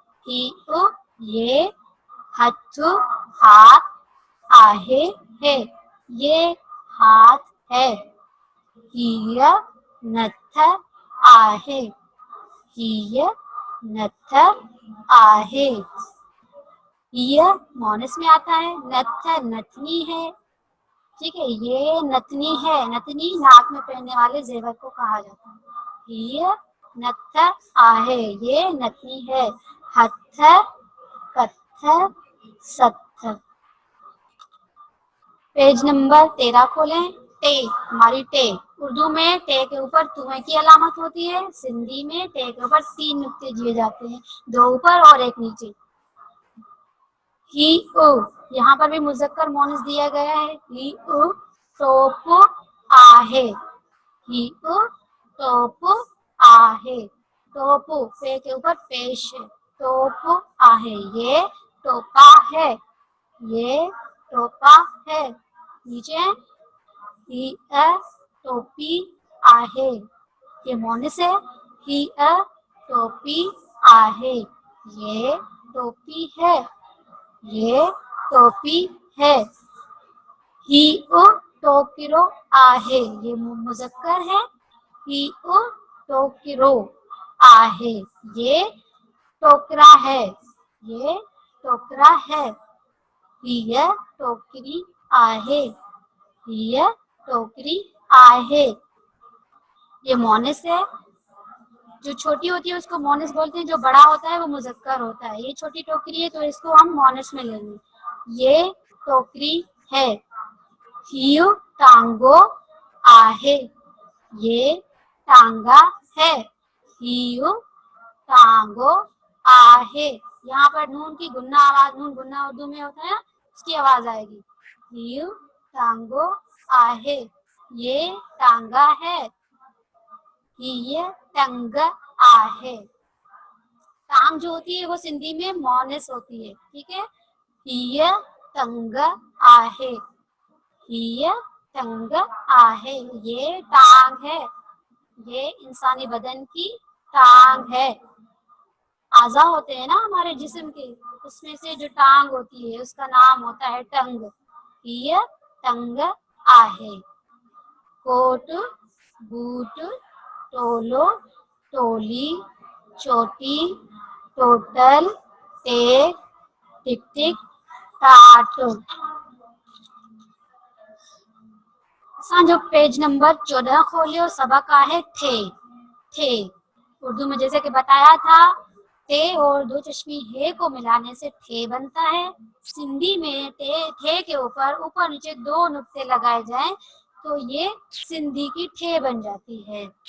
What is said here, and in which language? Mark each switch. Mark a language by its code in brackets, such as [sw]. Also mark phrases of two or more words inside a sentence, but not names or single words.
[hi] ही ये हथ हाथ आहे है, ये हाथ है। [sd] ही नथ आहे, ही नथ आहे। [hi] ही मोनस में आता है, नथ नथनी है। ठीक है, ये नथनी है, नथनी नाक में पहनने वाले जेवर को कहा जाता है। ये नथ आहे, ये नथनी है। [sd] हथ कथ सथ। [hi] पेज नंबर 13 खोलें। टे, हमारी टे, उर्दू में टे के ऊपर तुए की अलामत होती है, सिंधी में टे के ऊपर 3 नुक्ते दिए जाते हैं, 2 ऊपर और 1 नीचे। ही यहाँ पर भी मुज़क्कर मोनस दिया गया है। [sd] ही टोप आहे, ही टोप आहे। [hi] टोप पे के ऊपर पेश है, [sd] टोप आहे, [hi] ये टोपा है, ये टोपा है। [sd] नीचे ही टोपी आहे। [hi] ये मोनिस है। [sd] ही टोपी आहे। [hi] ये टोपी है। ये टोपी है। [sd] ही टोकिरो आहे। [hi] ये मुजक्कर है। [sd] ही टोकिरो आहे। [hi] ये टोकरा है। ये टोकरा है। [sd] हिय टोकरी आहे। हिय टोकरी आहे। [hi] ये मोनिस है। जो छोटी होती है उसको मोनिस बोलते हैं, जो बड़ा होता है वो मुजक्कर होता है। ये छोटी टोकरी है तो इसको हम मोनिस में लेंगे। ये टोकरी है। [sd] हियु टांगो आहे। [hi] ये टांगा है। [sd] हियु टांगो आहे। [hi] यहाँ पर नून की गुन्ना आवाज, नून गुन्ना उर्दू में होता है, उसकी आवाज आएगी। [sd] हियु टांगो आहे। [hi] ये टांगा है। [sd] हिय टंग आहे। [hi] टांग जो होती है वो सिंधी में मोनिस होती है, ठीक है। [sd] हिय टंग आहे। हिय टंग आहे। [hi] ये टांग है। ये इंसानी बदन की टांग है। आज़ा होते हैं ना हमारे जिस्म के, उसमें से जो टांग होती है उसका नाम होता है टंग। [sd] हिय टंग आहे। कोट, बूट, टोलो, टोली, चोटी, टोटल, टेक, टिक टिक, टाट। असांजो पेज नंबर 14 खोलियो। सबक आहे थे। [hi] थे उर्दू में जैसे कि बताया था, थे और दो चश्मी हे को मिलाने से थे बनता है। सिंधी में थे के ऊपर नीचे दो नुक्ते लगाए जाएं तो ये सिंधी की ठे बन जाती है।